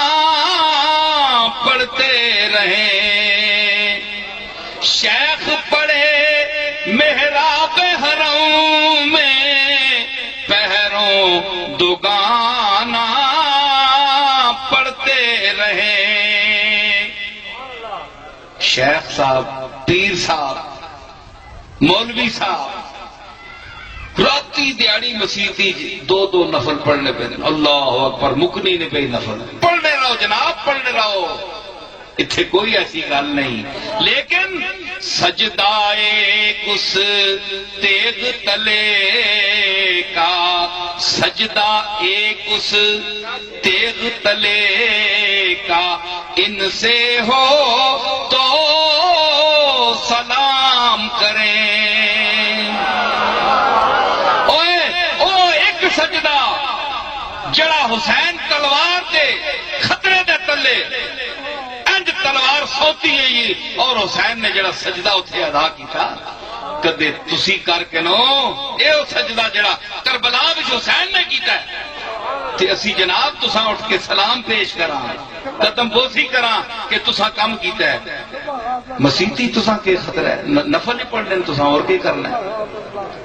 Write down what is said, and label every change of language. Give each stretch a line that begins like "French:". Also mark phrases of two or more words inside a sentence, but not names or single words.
Urdu: پڑھتے رہیں، شیخ پڑے محراب حرم میں پہروں دو گانا پڑھتے رہیں۔
Punjabi: شیخ صاحب، پیر صاحب، مولوی صاحب راتی دیاڑی مسیتی دو نفل پڑھنے پہ،
Arabic: اللہ اکبر،
Punjabi: مکنی نہیں پہ نفل، پڑھنے رہو جناب، پڑھنے رہو، اتنے کوئی ایسی گل نہیں۔
Urdu: لیکن سجدائے اس تیغ تلے کا، سجدہ ایک اس تیغ تلے کا، ان سے ہو تو سلام کریں۔
Punjabi: او ایک سجدہ جڑا حسین تلوار دے خطرے دے تلے انج تلوار سوتی ہے، اور حسین نے جڑا سجدہ اتھے ادا کیتا، کدے تسی کر کے نو اے سجدہ جڑا کربلا وچ حسین نے کیتا ہے، تے اسی جناب تساں اٹھ کے سلام پیش کراں، قدم بوسی کراں کہ تساں کم کیتا ہے۔ مسیتی تساں کے خطرہ ہے، نفل ہی پڑھ لیں تساں اور کی کرنا ہے۔